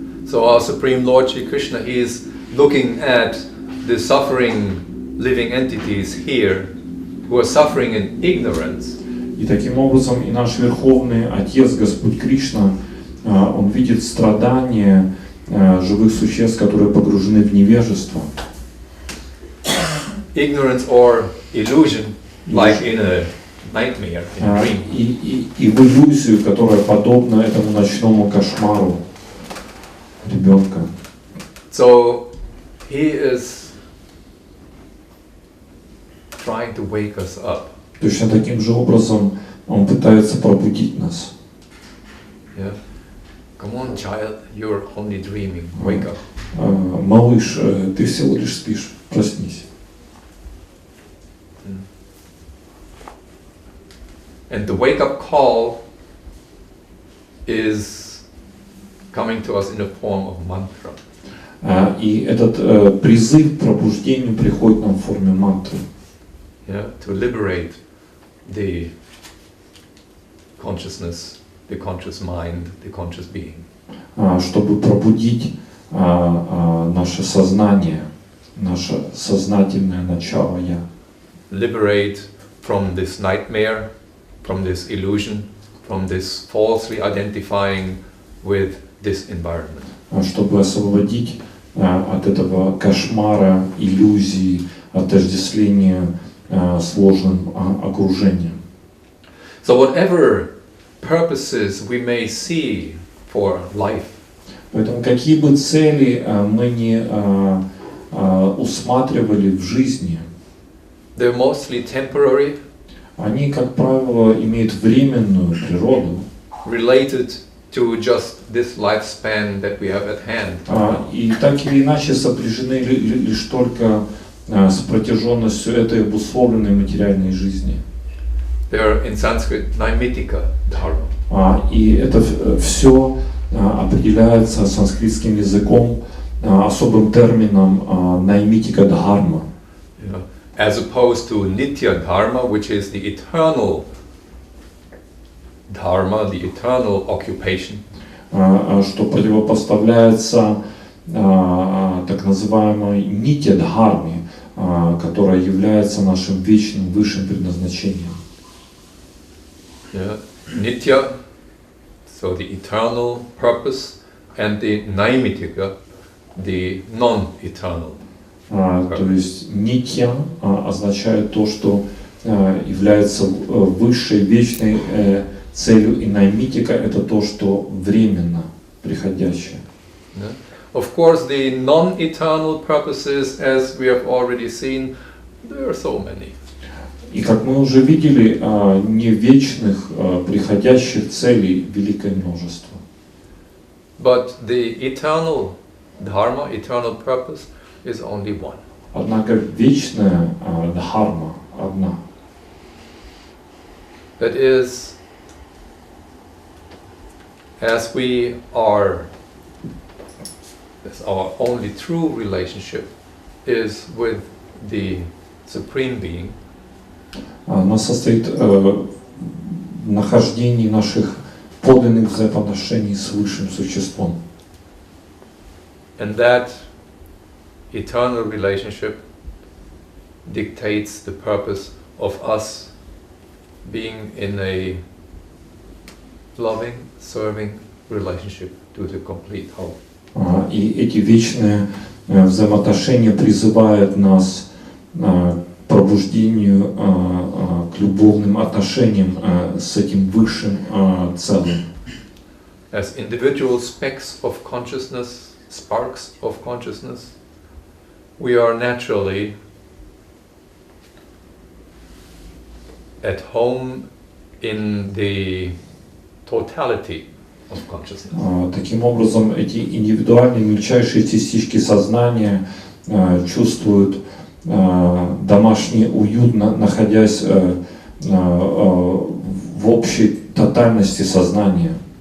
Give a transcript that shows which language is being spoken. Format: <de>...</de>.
<en>So our Supreme Lord Shri Krishna, he is looking at the suffering living entities here who are suffering in ignorance.</en> <ru>И таким образом и наш Верховный Отец, Господь Кришна, Он видит страдания живых существ, которые погружены в невежество.</ru> <en>Ignorance or illusion, like in a nightmare, in a dream.</en> <ru>И в иллюзию, которая подобна этому ночному кошмару ребенка.</ru> <en>So he is trying to wake us up.</en> <ru>Точно таким же образом Он пытается пробудить нас.</ru> <en>Yeah. Come on, child, you're only dreaming. Wake up.</en> <ru>Малыш, ты всего лишь спишь, проснись.</ru> <en>And the wake-up call is coming to us in the form of mantra.</en> <ru>И этот призыв к пробуждению приходит нам в форме мантры.</ru> <en>Yeah, to liberate the consciousness, the conscious mind, the conscious being.</en> <ru>Чтобы пробудить наше сознание, наше сознательное начало «Я».</ru> <en>Liberate from this nightmare, from this illusion, from this falsely identifying with this environment.</en> <ru>Чтобы освободить от этого кошмара, иллюзии, отождествления сложным окружением.</ru> <en>So whatever purposes we may see for life,</en> <ru>поэтому какие бы цели мы не усматривали в жизни,</ru> <en>they're mostly temporary.</en> <ru>они, как правило, имеют временную природу,</ru> <en>related to just this lifespan that we have at hand.</en> <ru>И так или иначе сопряжены лишь только с протяженностью этой обусловленной материальной жизни.</ru> <en>They're in Sanskrit naimitika dharma.</en> <ru>И это все определяется санскритским языком особым термином наймитика дхарма.</ru> <en>As opposed to nitya dharma, which is the eternal dharma, the eternal occupation.</en> <ru>Что противопоставляется так называемой нитья дхарме, которая является нашим вечным высшим предназначением.</ru> <en>Nitya, so the eternal purpose, and the naimitika, the non-eternal.</en> <ru>То есть нитья означает то, что является высшей вечной целью, и наймитика это то, что временно приходящее.</ru> <en>Of course, the non-eternal purposes, as we have already seen, there are so many.</en> <ru>И как мы уже видели, не вечных приходящих целей великое множество.</ru> <en>But the eternal dharma, eternal purpose, is only one.</en> <ru>Однако вечная дхарма одна.</ru> <en>That is, as we are, as our only true relationship is with the Supreme Being.</en> <ru>Она состоит в нахождении наших подлинных взаимоотношений с высшим существом.</ru> <en>And that eternal relationship dictates the purpose of us being in a loving, serving relationship to the complete whole.</en> <ru>И эти вечные взаимоотношения призывают нас к пробуждению, к любовным отношениям с этим высшим целым.</ru> <en>As individual specks of consciousness, sparks of consciousness, we are naturally at home in the totality of consciousness.</en> <ru>Таким образом, эти индивидуальные мельчайшие частички сознания чувствуют домашний уют, находясь в общей тотальности сознания.</ru>